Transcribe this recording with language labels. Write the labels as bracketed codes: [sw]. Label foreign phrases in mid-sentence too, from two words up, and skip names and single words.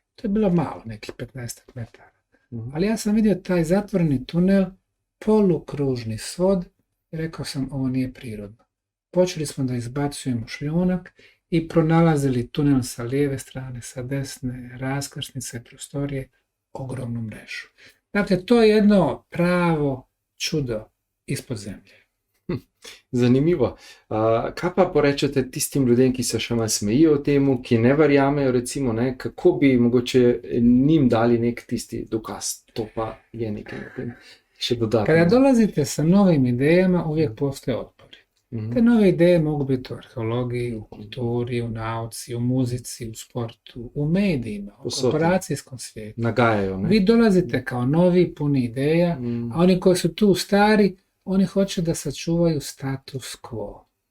[bs] To je bilo malo, nekih 15 metara. Ali ja sam vidio taj zatvoreni tunel, polukružni svod i rekao sam ovo nije prirodno. Počeli smo da izbacujemo šljunak i pronalazili tunel sa lijeve strane, sa desne, raskrsnice, prostorije, ogromnu mrežu. Dakle, to je jedno pravo čudo ispod zemlje. [sl] Zanimivo. Kaj pa porečete tistim ljudem, ki se še malo smejijo temu, ki ne verjamejo, recimo, ne, kako bi mogoče njim dali nek tisti dokaz? To pa je nekaj na tem še dodatno. [bs] Kada dolazite sa novim idejama, uvijek postoje otpori. Te nove ideje mogu biti u arheologiji, u kulturi, u nauci, u muzici, u sportu, u medijima, u korporacijskom svijetu. [sl] Nagajajo, ne? [bs] Vi dolazite kao novi, puni ideja, a oni koji su tu stari, oni hoće da sačuvaju status quo.